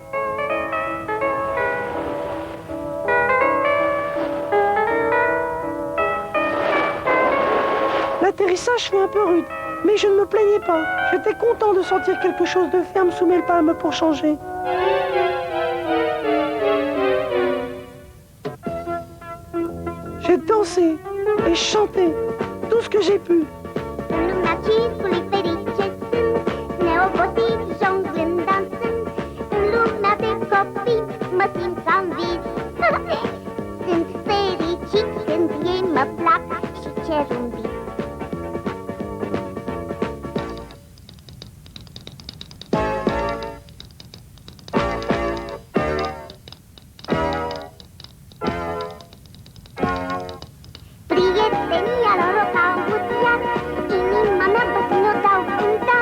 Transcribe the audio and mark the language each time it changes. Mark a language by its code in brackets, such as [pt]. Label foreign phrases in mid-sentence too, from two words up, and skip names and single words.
[fr] L'atterrissage fut un peu rude, mais je ne me plaignais pas. J'étais content de sentir quelque chose de ferme sous mes palmes pour changer. J'ai dansé et chanté tout ce que j'ai pu. [ro] Lumea circului ferice sunt, neobosiți jonglând, dansând. În lumea de copii mă simt ca în vis. Sunt fericit când ei mă plac și cer un vis. Prietenia lor o caut iar, inima mea bătrână o dau în dar.